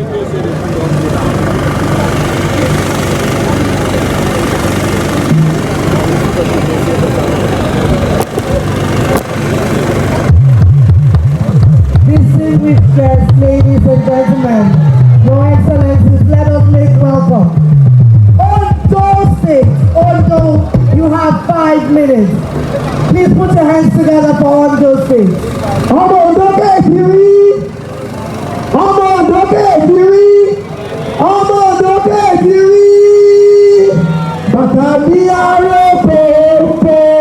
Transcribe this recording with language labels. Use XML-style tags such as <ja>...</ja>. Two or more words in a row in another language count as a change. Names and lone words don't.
<en>Distinguished guests, ladies and gentlemen, Your Excellencies, let us make welcome Ondo State. Ondo, you have 5 minutes. Please put your hands together for Ondo State.</en> <yo>Ondo Kekiri. Ondo Kekiri. Ondo Kekiri. Batabiaro Popo.</yo>